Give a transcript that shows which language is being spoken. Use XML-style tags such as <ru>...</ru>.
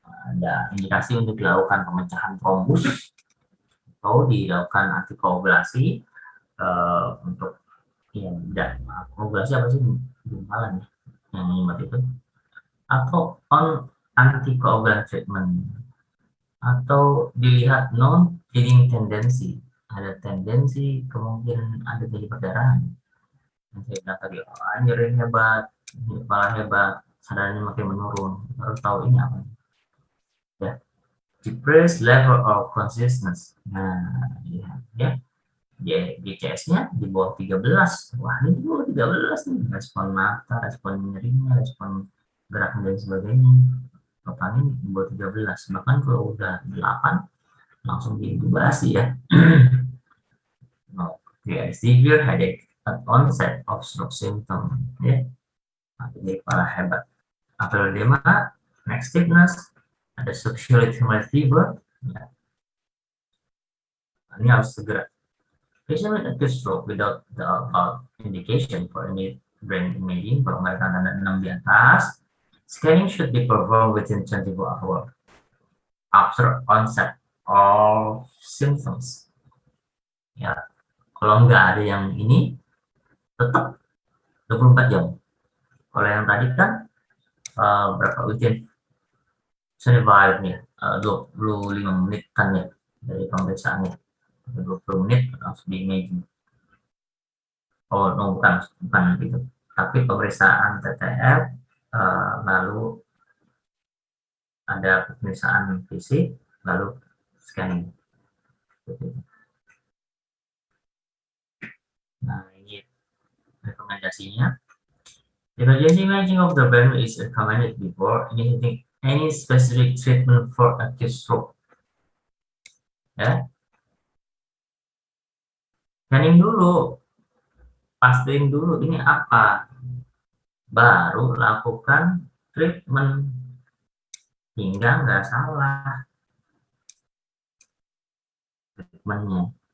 <id>ada indikasi untuk dilakukan pemecahan trombus atau dilakukan antikoagulasi untuk ya tidak koagulasi apa sih gumpalan ya yang menyumbat itu, atau</id> <en>on antikoagulant treatment,</en> <id>atau dilihat</id> <en>non bleeding tendency,</en> <id>ada tendensi kemungkinan ada terjadi perdarahan. Yang saya bilang tadi, nyeri hebat, kepala hebat, sadarnya makin menurun, baru tahu ini apa ya.</id> <en>Depressed level of consciousness.</en> <id>Nah, lihat ya. GCS-nya di bawah 13. Wah, ini di bawah 13 nih. Respon mata, respon nyerinya, respon gerakan dan sebagainya. Totalnya di bawah 13. Bahkan kalau udah 8, langsung diintubasi ya.</id> <en>No, severe headache at onset of stroke symptom.</en> <id>Ya. Jadi kepala hebat.</id> <en>Apel edema, neck stiffness, ada subacute fever. Ya.</en> <id>Ini harus segera.</id> <en>Patient with acute stroke without the indication for any brain imaging,</en> <id>kalau mereka tanda 6 di atas,</id> <en>scanning should be performed within 24 hours after onset of symptoms.</en> <id>Ya, kalau nggak ada yang ini, tetap 24 jam. Kalau yang tadi kan berapa within 25 nih, 25 menit kan ya dari pemeriksaannya. 20 menit langsung di imaging. Oh, no, bukan gitu. Tapi pemeriksaan TTF, lalu ada pemeriksaan fisik, lalu scanning. Nah, ini rekomendasinya.</id> <en>Emergency imaging of the brain is recommended before initiating any specific treatment for acute stroke.</en> <id>Ya. Scanning dulu, pastiin dulu ini apa, baru lakukan treatment hingga nggak salah treatmentnya.</id>